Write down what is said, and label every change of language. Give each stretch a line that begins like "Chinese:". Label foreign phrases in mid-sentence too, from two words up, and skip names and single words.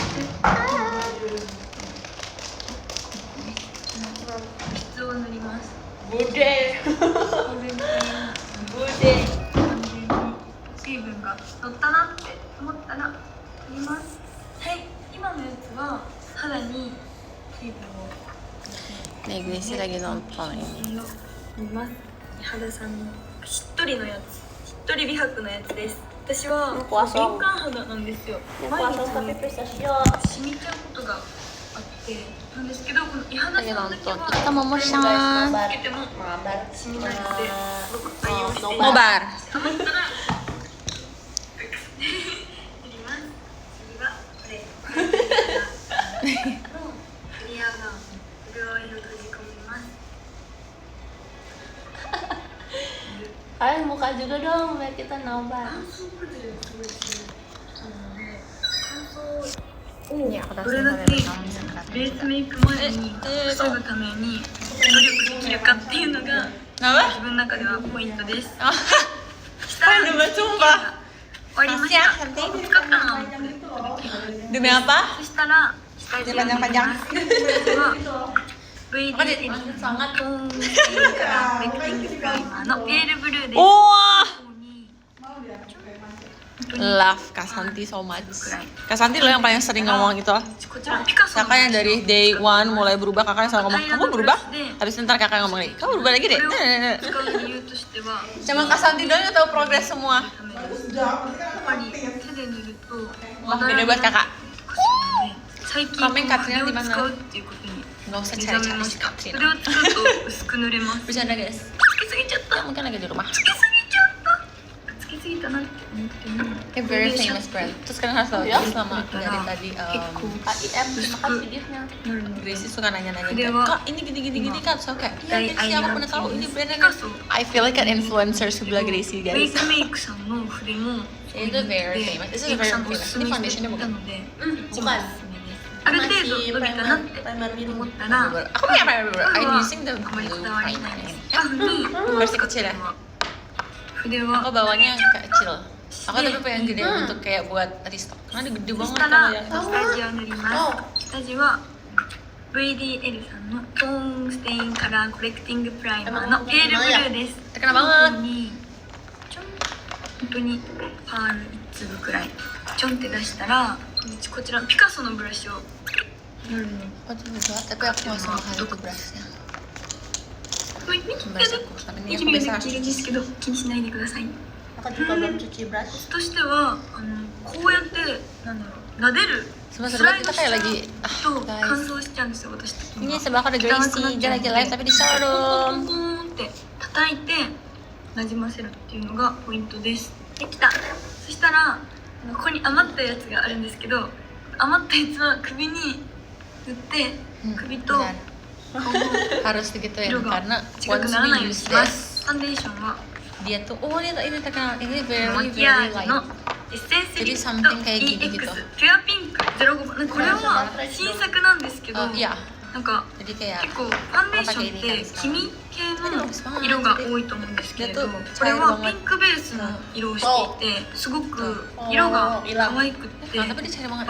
Japanese: 質を塗ります。
Indonesian: Bude.
Japanese: 水分が乗ったなって思ったら塗ります。はい、今のやつは肌に水分を
Indonesian: Nih, Gracie lagi nonton ini.
Japanese: 塗ります。肌さんのしっとりのやつ、しっとり美白のやつです。私は敏感肌なんですよ。毎
Indonesian: Puasa
Japanese: 日
Indonesian: tapi
Japanese: ね
Indonesian: pistachio.
Japanese: 染みちゃうことがあってなんですけど、この伊肌
Indonesian: Lagi
Japanese: さんだけ
Indonesian: nonton.
Japanese: は
Indonesian: Kita Mama
Japanese: つ
Indonesian: San.
Japanese: けても
Indonesian: Mabar.
Japanese: 染みないのですごく愛用しています。
Indonesian: Nobar.
Japanese: 余ったら塗ります。次はこれのクリアバーブルーオイルを閉じ込めます。
Indonesian: Kalian buka juga dong biar kita nobar.
Japanese: 乾燥崩れがすごい強いなので、乾燥
Indonesian: Ini aku
Japanese: どれだけベースメイク前に防ぐために努力できるかっていうのが
Indonesian: Kenapa?
Japanese: 自分の中ではポイントです。
Indonesian: Oh,
Japanese: したら
Indonesian: Aduh, sumpah.
Japanese: 終わりました。使ったな。
Indonesian: Demi apa?
Japanese: そしたら下地を塗ります。は VD
Indonesian: sangat
Japanese: トーンステイからベクティングプライマーのペールブルーです。
Indonesian: Wah,
Japanese: ここに
English: love Kasanti so much.
Indonesian: Kasanti lo yang paling sering ngomong itu.
Japanese: こちらピカソの
Indonesian: Kakak yang dari
English: day one
Indonesian: mulai berubah, kakak yang selalu ngomong, kamu berubah? Habis ntar kakak yang ngomong lagi, kamu berubah lagi deh.
Japanese: これを使う理由としては
Indonesian: Cuma Kasanti doang yang tahu progres semua.
Japanese: やっぱり手で塗ると
Indonesian: Wah, beda buat kakak.
Japanese: 最近
Indonesian: Kamen Katrina
Japanese: これ
Indonesian: di
Japanese: を
Indonesian: mana?
Japanese: 使うっていうことに
Indonesian: Nggak usah
Japanese: 目覚
Indonesian: cari-cari
Japanese: めま
Indonesian: si
Japanese: した。
Indonesian: Katrina.
Japanese: それを使うと薄く塗れます。
Indonesian: Bercanda guys.
Japanese: つけすぎちゃった。
Indonesian: Ya, mungkin lagi di rumah.
Japanese: つけすぎちゃったつけすぎたなって思っても
English: A very famous brand.
Indonesian: Terus sekarang harus tahu, jadi selama dari tadi AIM terima kasih giftnya. Gracie suka nanya-nanya Dia kayak, wa- Kak ini gini-gini Kak. So kayak, iya Gracie aku pernah tahu ini brandnya
Japanese: ピカ
Indonesian: kan.
Japanese: ソ
English: I feel like an influencer
Indonesian: sebelah Gracie
Japanese: メイ
Indonesian: guys.
Japanese: クメイクさんの筆も
English: It's very famous. This is
Japanese: メイク
English: very
Japanese: さんとお
English: famous.
Japanese: すす
Indonesian: Ini
Japanese: めして
Indonesian: foundationnya
Japanese: くれた
Indonesian: bukan?
Japanese: ので
Indonesian: Bukan.
Japanese: ある程度伸びたなって
Indonesian: primer biru.
Japanese: 思ったら
Indonesian: Aku punya primer.
English: I'm using the
Japanese: あまりこ
English: blue
Japanese: だわり
English: primer
Japanese: ないで
Indonesian: ini.
Japanese: す。パフに
Indonesian: Versi kecil ya.
Japanese: 筆
Indonesian: Aku
Japanese: は
Indonesian: bawanya yang kecil. Aku tapi pengen gede untuk kayak buat restock. Karena gede
Japanese: そ
Indonesian: banget
Japanese: した
Indonesian: kalau
Japanese: ら
Indonesian: yang
Japanese: 下地を塗ります。下地は VDL さんのトーンステインカラーコレクティングプライマーのペールブルーです。
Indonesian: terkenal
Japanese: こ
Indonesian: banget.
Japanese: こにちょん本当にパール1粒くらいちょんって出したらこちらピカソのブラシを夜の
Indonesian: Oh juga, tapi aku nggak sama kali itu brushnya.
Japanese: ニキビ
Indonesian: Brush aku, tapi ini
Japanese: が
Indonesian: aku
Japanese: で
Indonesian: biasa
Japanese: きるんですけど気にしないでください。
Indonesian: Aku juga belum cuci brush.
Japanese: としてはこうやってなんだろう撫でる
Indonesian: Sebab-sebab kita kayak lagi,
Japanese: と
Indonesian: guys.
Japanese: 乾燥しちゃうんですよ私的に
Indonesian: Ini
Japanese: は。
Indonesian: sebelah aku ada Gracie, dia lagi live tapi di
Japanese: ポン
Indonesian: showroom.
Japanese: ポンって叩いてなじませるっていうのがポイントです。できた。そしたらここに余ったやつがあるんですけど、余ったやつは首に塗って首と
Indonesian: Benar.
Japanese: 顔の
Indonesian: Harus gitu ya,
Japanese: 色が
Indonesian: karena
Japanese: 違く
English: once
Japanese: ならない
English: we
Japanese: ように
English: use
Japanese: しま
English: this,
Japanese: す。ファンデーションは
Indonesian: dia tuh, oh ini terkenal, ini very
Japanese: マ
English: very
Japanese: キアージ
English: light.
Japanese: のエッセンスリ
Indonesian: Jadi
Japanese: ッ
Indonesian: something
Japanese: プ
Indonesian: kayak gini
Japanese: EX
Indonesian: gitu.
Japanese: ピュアピンク05。これは新作なんですけど、
Indonesian: Iya,
Japanese: なんか
Indonesian: jadi kayak
Japanese: 結構ファンデーションって黄身系の色が多いと思うんですけれど、これはピンクベースの色をしていてすごく色が可愛くって
Indonesian: tapi dia cari banget